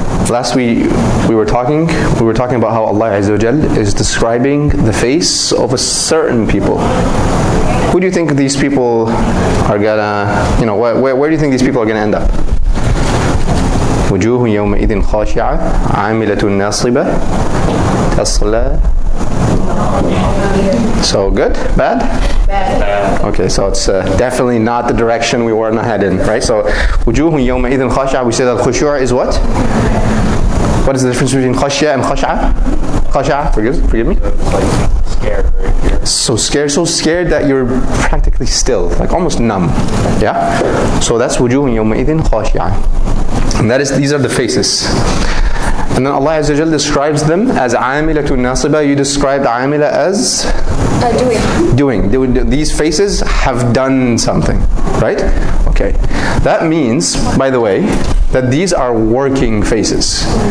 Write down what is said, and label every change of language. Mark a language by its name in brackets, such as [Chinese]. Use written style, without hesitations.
[English] Last we were talking about how Allah Azza wa Jal is describing the face of a certain people. Who do you think these people are gonna, where do you think these people are gonna end up? [Arabic] وجوه يومئذ خاشعة عاملة ناصبة تصلى. [English] So good? Bad? Bad. Okay, so it's definitely not the direction we were headed in, right? So [Arabic] وجوه يومئذ خاشعة, [English] we say that khushu' is what? What is the difference between khashya and khash'a? Khash'a, forgive me? Like scared. So scared that you're practically still, like almost numb. Yeah? So that's [Arabic] وجوه يومئذ خاشعة. [English] And these are the faces. And then Allah Azza wa Jal describes them as [Arabic] عاملة ناصبة. [English] You described عاملة as? Doing. These faces have done something, right? Okay. That means, by the way, that these are working faces.